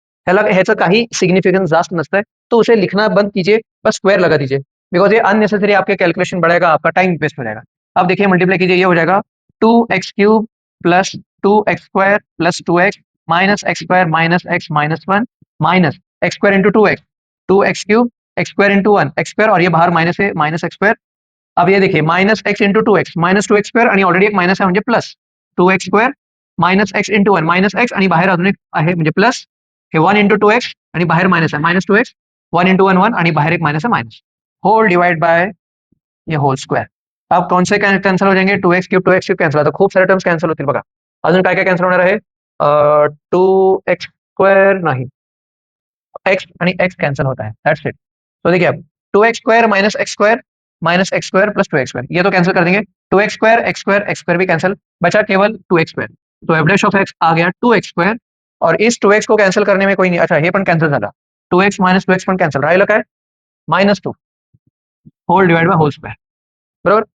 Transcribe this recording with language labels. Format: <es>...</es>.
<mr>ह्याचं काही सिग्निफिकन्स जास्त नसतं,</mr> <hi>तो उसे लिखना बंद कीजिए, बस स्क्वायर लगा दीजिए, बिकॉज ये अननेसेसरी आपके कैलकुलेशन बढ़ेगा, आपका टाइम वेस्ट हो जाएगा। अब देखिए मल्टीप्लाई कीजिए, ये हो जाएगा 2x cube plus 2x square plus 2x minus x square minus 1 minus x square into 2x, 2x cube x square into 1 x square, और ये बाहर माइनस है माइनस एक्स स्क्वायर।</hi> <mr>अब ये देखिए minus x into 2x minus 2x square आणि already एक minus आहे म्हणजे plus 2x square minus x into 1 minus x आणि बाहेर अजून एक आहे म्हणजे प्लस हे 1 इंटू 2x आणि बाहेर माइनस आहे माइनस 2x, 1 इंटू 1 1 आणि बाहेर एक माइनस है माइनस,</mr> <hi>होल डिवाइड बाय ये होल स्क्वायर। अब कौन से कैंसिल हो जाएंगे, 2x क्यूब कैंसिल होता,</hi> <mr>खूप सारे टर्म्स कैंसिल होतील बघा। अजून काय काय कैंसिल होणार आहे, 2x स्क्वायर नाही, x आणि x</mr> <hi>कैंसिल होता है,</hi> <mr>दैट्स इट।</mr> <hi>तो देखिए अब 2x square minus x square plus 2x square, ये तो कैंसिल कर देंगे। 2x स्क्वायर एक्स स्क्वायर भी कैंसिल, बचा केवल 2x स्क्वायर। तो एफ डैश ऑफ एक्स आ गया 2x स्क्वायर, और इस 2x को कैंसिल करने में कोई नहीं,</hi> <mr>अच्छा हे पण कैंसिल झाला, 2x माइनस 2x पण कैंसिल, राहिलं काय -2 hole divide by hole square, बरोबर।</mr>